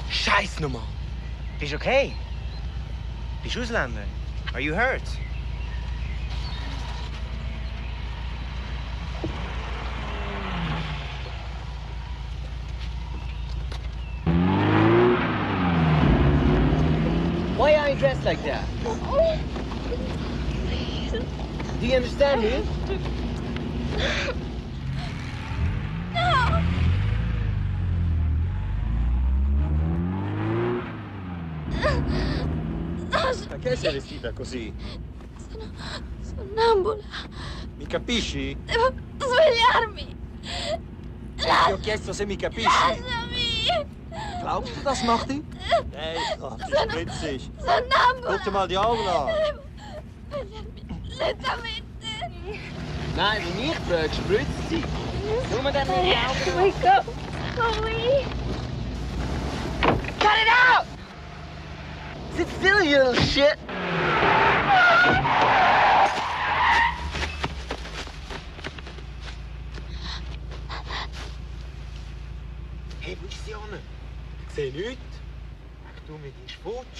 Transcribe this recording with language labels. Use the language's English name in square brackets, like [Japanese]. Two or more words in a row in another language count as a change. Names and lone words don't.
[German] Scheiß nochmal. Bist du okay? Bist du Ausländer? [English] Are you hurt? Why are you dressed like that? Do you understand me? No! [Italian] Perché sei vestita così? Sono sonnambula. Mi capisci? Devo svegliarmi. Ti ho chiesto se mi capisci. Lasciami. [German] Glaubst du, das macht die? Nee, Gott, die spritzt sich. [Italian] Sonnambula. [German] Guck dir mal die Augen an. [Italian] Devo svegliarmi lentamente. [German] Nein, wenn ich frage, spritzt sie. Nur mir dann in die Augen an. [English] Wake up. Chloe. Cut it out! Sit still, you little shit! [German] Hey, wo ist die Anne? Ich sehe nichts. Du mit deinem Sputsch.